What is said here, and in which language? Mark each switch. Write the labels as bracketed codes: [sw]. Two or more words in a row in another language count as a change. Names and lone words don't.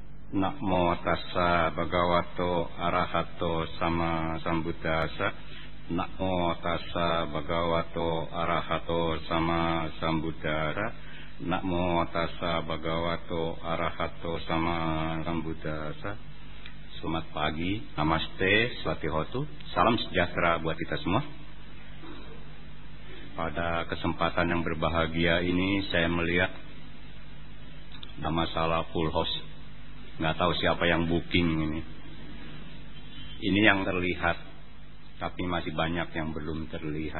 [pi] Namo tassa bhagavato arahato sama sambuddhassa. Namo tassa bhagavato arahato sama sambuddhassa. Namo tassa bhagavato arahato sama sambuddhassa. [id] Selamat pagi, namaste, swatihotu, salam sejahtera buat kita semua. Pada kesempatan yang berbahagia ini saya melihat ada masalah [en] full house. [id] Nggak tahu siapa yang booking ini. Ini yang terlihat, tapi masih banyak yang belum terlihat.